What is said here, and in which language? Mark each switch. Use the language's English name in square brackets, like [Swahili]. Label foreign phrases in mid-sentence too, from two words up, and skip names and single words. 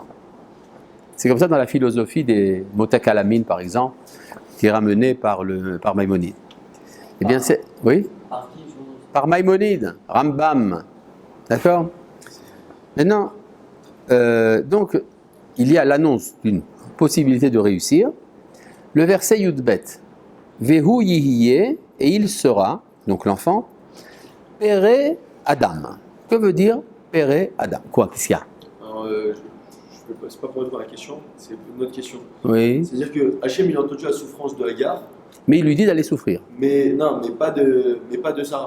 [French] C'est comme ça dans la philosophie des Motakalamin, par exemple, qui est ramenée par Maïmonide. Eh bien, c'est... Oui? Par Maïmonide, Rambam. D'accord? Maintenant, donc, il y a l'annonce d'une possibilité de réussir. Le verset Yudbet. [Hebrew] והוא יהיה, [French] et il sera, donc l'enfant, [Hebrew] פרא אדם. [French] Que veut dire [Hebrew] פרא אדם? [French] Quoi? Qu'est-ce qu'il y a? Alors, c'est pas pour répondre à la question, c'est une autre question. Oui. C'est-à-dire que Hachem, il a entendu la souffrance de Hagar, Mais il lui dit d'aller souffrir. mais pas de Sarah.